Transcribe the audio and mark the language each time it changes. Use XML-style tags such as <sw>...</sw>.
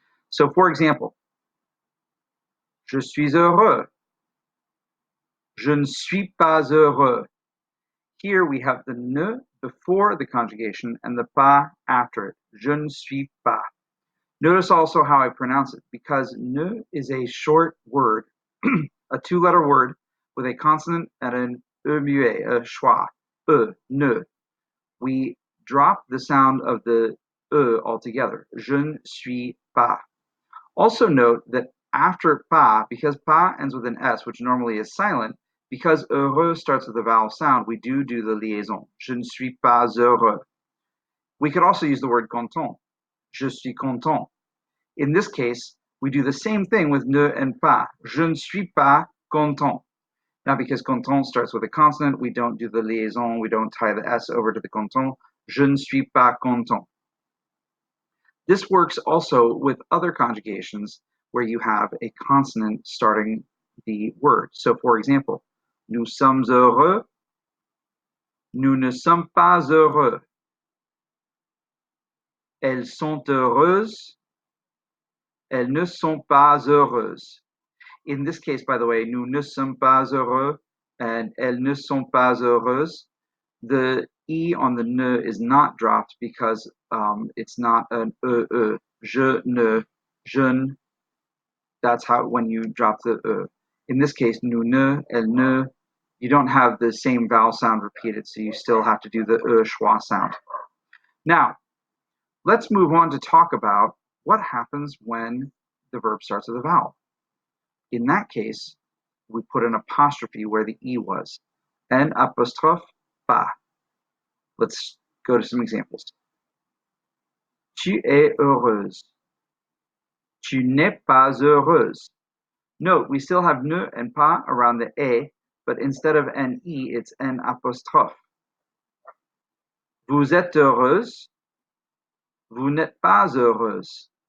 <en>So, for example,</en> <fr>je suis heureux. Je ne suis pas heureux.</fr> <en>Here we have the ne before the conjugation and the pas after it.</en> <fr>Je ne suis pas.</fr> <en>Notice also how I pronounce it, because ne is a short word, a two-letter word with a consonant and an e muet, a schwa, ne. We drop the sound of the e altogether.</en> <fr>Je ne suis pas.</fr> <en>Also note that after pas, because pas ends with an s, which normally is silent, because heureux starts with a vowel sound, we do the liaison.</en> <fr>Je ne suis pas heureux.</fr> <en>We could also use the word content.</en> <fr>Je suis content.</fr> <en>In this case, we do the same thing with ne and pas.</en> <fr>Je ne suis pas content.</fr> <en>Now, because content starts with a consonant, we don't do the liaison, we don't tie the S over to the content.</en> <fr>Je ne suis pas content.</fr> <en>This works also with other conjugations where you have a consonant starting the word. So, for example,</en> <fr>nous sommes heureux, nous ne sommes pas heureux. Elles sont heureuses, elles ne sont pas heureuses.</fr> <en>In this case, by the way,</en> <fr>nous ne sommes pas heureux</fr> <en>and</en> <fr>elles ne sont pas heureuses.</fr> <en>The E on the ne is not dropped because it's not an e.</en> <fr>Je ne,</fr> <en>that's how when you drop the e. In this case,</en> <fr>nous ne, elles ne,</fr> <en>you don't have the same vowel sound repeated, so you still have to do the schwa sound. Now, let's move on to talk about what happens when the verb starts with a vowel. In that case, we put an apostrophe where the E was. N apostrophe pas. Let's go to some examples.</en> <fr>Tu es heureuse. Tu n'es pas heureuse.</fr> <en>Note, we still have ne and pas around the e, but instead of N E, it's N apostrophe.</en> <fr>Vous êtes heureuse. Vous n'êtes pas heureuse.</fr>